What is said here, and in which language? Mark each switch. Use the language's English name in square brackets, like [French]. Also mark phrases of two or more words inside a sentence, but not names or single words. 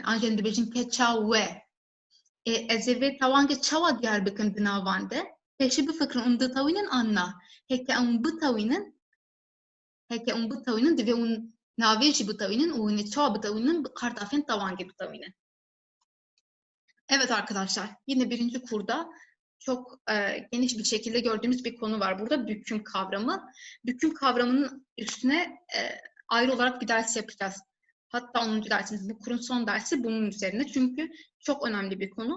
[Kurdish] An jî em dibêjin keça we. Ez ê vê tawankê çawa diyar bikim di navan de? Pêşî bifikirin û ditewînin an na. Heke em bitewînin divê hûn navê jî bitewînin û hûn ê çawa bitewînin bi qartafên tawankê bitewînin. [Turkish] Evet arkadaşlar, yine birinci kurda çok geniş bir şekilde gördüğümüz bir konu var burada. Büküm kavramı. Büküm kavramının üstüne ayrı olarak bir ders yapacağız. Hatta 10. dersimiz, bu kurun son dersi bunun üzerine. Çünkü çok önemli bir konu.